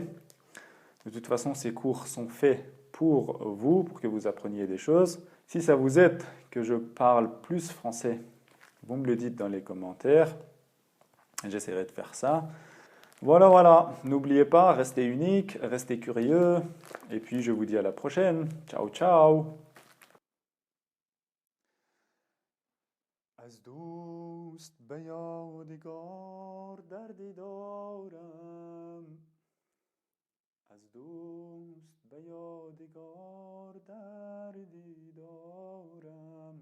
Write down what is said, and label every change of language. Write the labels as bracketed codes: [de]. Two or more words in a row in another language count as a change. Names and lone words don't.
[fr] De toute façon, ces cours sont faits pour vous, pour que vous appreniez des choses. Si ça vous aide que je parle plus français, vous me le dites dans les commentaires. J'essaierai de faire ça. Voilà, voilà. N'oubliez pas, restez unique, restez curieux. Et puis, je vous dis à la prochaine. Ciao, ciao. [fa] از دوست به یادگار دردی دارم. از دوست به یادگار دردی دارم.